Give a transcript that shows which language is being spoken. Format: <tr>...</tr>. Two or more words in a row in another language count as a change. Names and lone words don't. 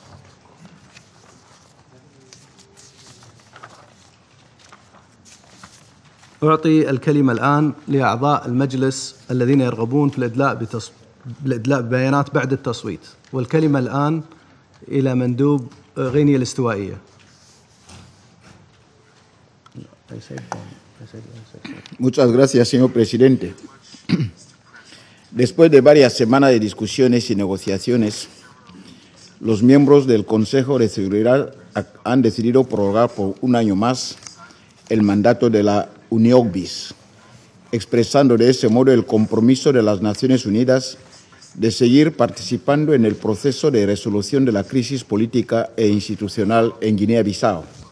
<ar>أعطي الكلمة الآن لأعضاء المجلس الذين يرغبون في الإدلاء ببيانات بعد التصويت، والكلمة الآن إلى مندوب غينيا الاستوائية.</ar> <es>Muchas gracias, señor presidente. Después de varias semanas de discusiones y negociaciones, los miembros del Consejo de Seguridad han decidido prorrogar por un año más el mandato de la UNIOCBIS, expresando de ese modo el compromiso de las Naciones Unidas de seguir participando en el proceso de resolución de la crisis política e institucional en Guinea-Bissau.</es>